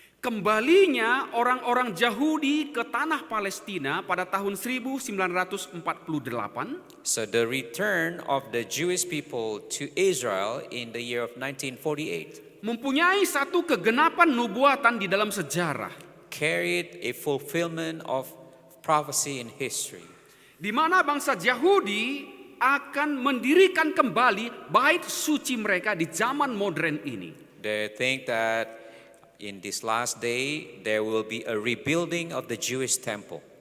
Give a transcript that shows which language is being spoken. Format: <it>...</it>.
<id>kembalinya orang-orang Yahudi ke tanah Palestina pada tahun 1948</id> <en>so the return of the Jewish people to Israel in the year of 1948</en> <id>mempunyai satu kegenapan nubuatan di dalam sejarah,</id> <en>carried a fulfillment of prophecy in history,</en> <id>di mana bangsa Yahudi akan mendirikan kembali bait suci mereka di zaman modern ini.</id> <en>They think that in this last day there will be a rebuilding of the Jewish temple.</en>